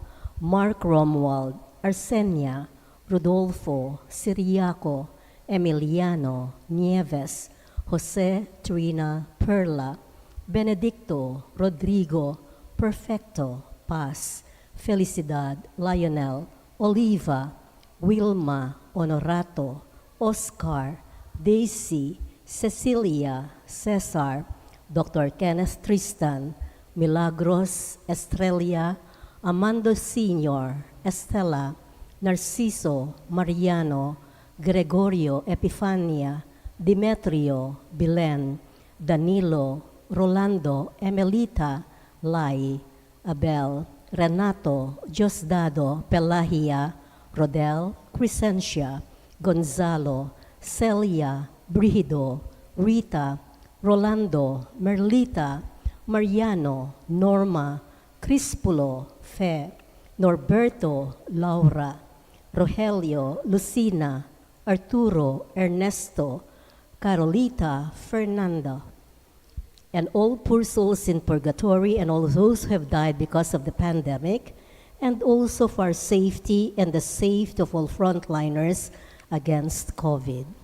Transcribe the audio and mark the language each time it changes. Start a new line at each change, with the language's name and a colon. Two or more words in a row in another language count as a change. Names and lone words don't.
English: Mark Romuald, Arsenia, Rodolfo, Siriaco, Emiliano, Nieves, Jose, Trina, Perla, Benedicto, Rodrigo, Perfecto, Paz, Felicidad, Lionel, Oliva, Wilma, Honorato, Oscar, Daisy, Cecilia, Cesar, Dr. Kenneth Tristan, Milagros, Estrella, Amando Sr., Estela, Narciso, Mariano, Gregorio, Epifania, Demetrio, Bilen, Danilo, Rolando, Emelita, Lai, Abel, Renato, Diosdado, Pelahia, Rodel, Crescencia, Gonzalo, Celia, Brigido, Rita, Rolando, Merlita, Mariano, Norma, Crispulo, Fe, Norberto, Laura, Rogelio, Lucina, Arturo, Ernesto, Carolita, Fernanda, and all poor souls in purgatory and all those who have died because of the pandemic, and also for our safety and the safety of all frontliners against COVID.